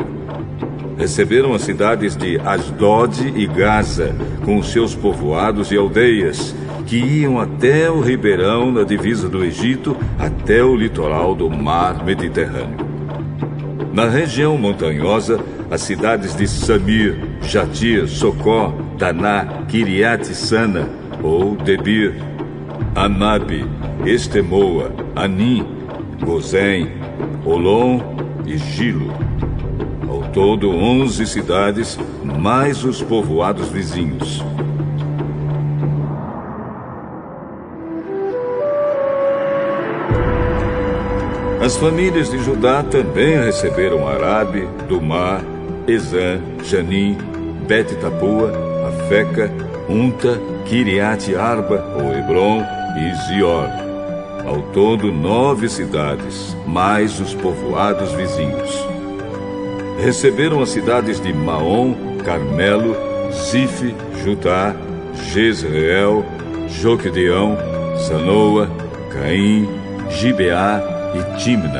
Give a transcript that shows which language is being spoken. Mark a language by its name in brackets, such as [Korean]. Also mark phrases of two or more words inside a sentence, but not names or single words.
[Portuguese] Receberam as cidades de Asdod e Gaza, com seus povoados e aldeias, que iam até o ribeirão na divisa do Egito, até o litoral do mar Mediterrâneo. Na região montanhosa, as cidades de Samir, Jatir, Socó, Taná, Kiriat-Sana, ou Debir, Anabe, Estemoa, Anim, Gozém, Olom e Gilo. Ao todo, 11 cidades, mais os povoados vizinhos. As famílias de Judá também receberam Arabe, Dumá, Ezã, Janim, Bet-Tapua, Afeca, Unta, Kiriat-Arba, ou Hebron, e Zior. Ao todo, 9 cidades, mais os povoados vizinhos. Receberam as cidades de Maom, Carmelo, Zif, Judá, Jezreel, Joquedeão, Zanoa, Caim, Gibeá e Timna.